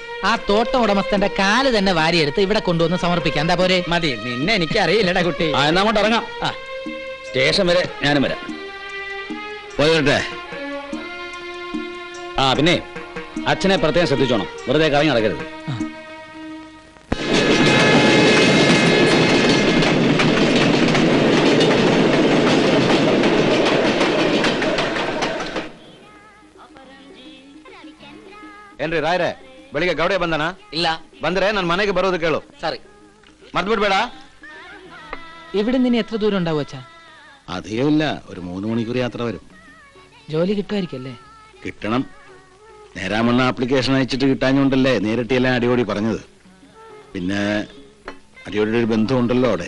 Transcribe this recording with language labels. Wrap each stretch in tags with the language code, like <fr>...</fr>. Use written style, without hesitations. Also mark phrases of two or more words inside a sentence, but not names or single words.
<ml>ആ തോട്ടം ഉടമസ്ഥന്റെ കാല് തന്നെ വാരിയെടുത്ത് ഇവിടെ കൊണ്ടുവന്ന് സമർപ്പിക്കാം. എന്താ പോരെ? മതി. നിന്നെ എനിക്ക് അറിയില്ലടാ കുട്ടി. എന്നാ അങ്ങോട്ട് ഇറങ്ങാം. സ്റ്റേഷൻ വരെ ഞാനും വരാം. പോയിട്ടെ. പിന്നെ അച്ഛനെ പ്രത്യേകം ശ്രദ്ധിച്ചോണം. വെറുതെ കറങ്ങി നടക്കരുത്.</ml> <kn>ಏನ್ರಿ ರಾಯ್ರೆ, ಬೆಳಿಗ್ಗೆ ಗೌಡೆ ಬಂದನ?</kn> <ml>ഇല്ല.</ml> <kn>ಬಂದ್ರೆ ನನ್ನ ಮನೆಗೆ ಬರೋದು ಕೇಳು.</kn> <ml>സോറി.</ml> <kn>മറന്നുಬಿಡ್ಬೇಡ.</kn> <ml>ഇവിടെ നിന്ന് എത്ര ദൂരം ഉണ്ടാവും അച്ഛാ? അധികമില്ല, ഒരു 3 മണിക്കൂർ യാത്ര വരും. ജോലി കിട്ടുമായിരിക്കല്ലേ? കിട്ടണം. നേരാമണ്ണ ആപ്ലിക്കേഷൻ അയച്ചിട്ട് കിട്ടാഞ്ഞോണ്ടല്ലേ നേരിട്ടെല്ലാം അടിയോടി പറഞ്ഞത്. പിന്നെ അടിയോടിയുടെ ഒരു ബന്ധമുണ്ടല്ലോ അവിടെ.</ml>